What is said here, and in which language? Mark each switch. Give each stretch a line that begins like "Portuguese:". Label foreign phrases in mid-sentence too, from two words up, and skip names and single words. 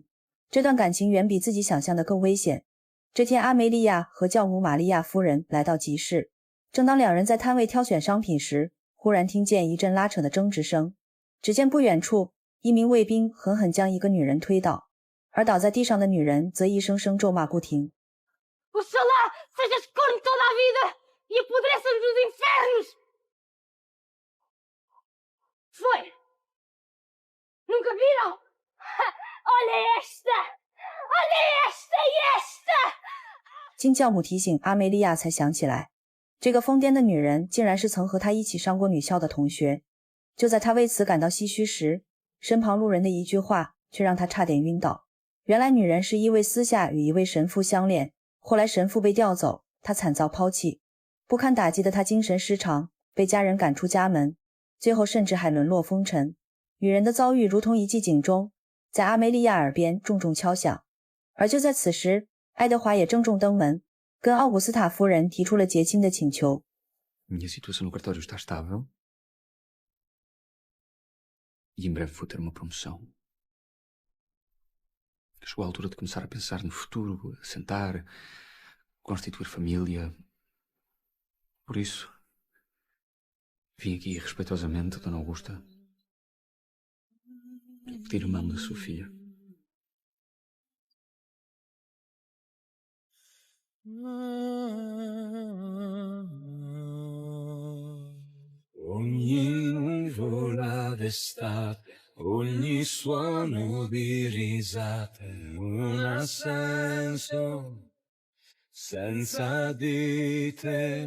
Chinese: 这段感情远比自己想象的更危险。这天，阿梅利亚和教母玛利亚夫人来到集市，正当2人在摊位挑选商品时，忽然听见一阵拉扯的争执声。只见不远处，一名卫兵狠狠将一个女人推倒，而倒在地上的女人则一声声咒骂不停。
Portuguese: Oxalá sejas corno toda a vida e apodreças nos infernos! Foi! Nunca viram? Olha esta! Olha esta e esta!
Chinese: 经教母提醒，阿梅利亚才想起来，这个疯癫的女人竟然是曾和她一起上过女校的同学。就在她为此感到唏嘘时，身旁路人的一句话却让她差点晕倒。原来女人是因为私下与一位神父相恋，后来神父被调走，她惨遭抛弃，不堪打击的她精神失常，被家人赶出家门，最后甚至还沦落风尘。女人的遭遇如同一记警钟，在阿梅利亚耳边重重敲响。而就在此时，爱德华也郑重登门，跟奥古斯塔夫人提出了结亲的请求。
Portuguese: Minha situação no cartório está estável e em breve vou ter uma promoção. Chegou a altura de começar a pensar no futuro, a sentar, constituir família. Por isso, vim aqui respeitosamente, Dona Augusta, pedir a mão da sua filha.
Italian: Ogni nuvola d'estate, ogni suono di risate non ha senso senza di te.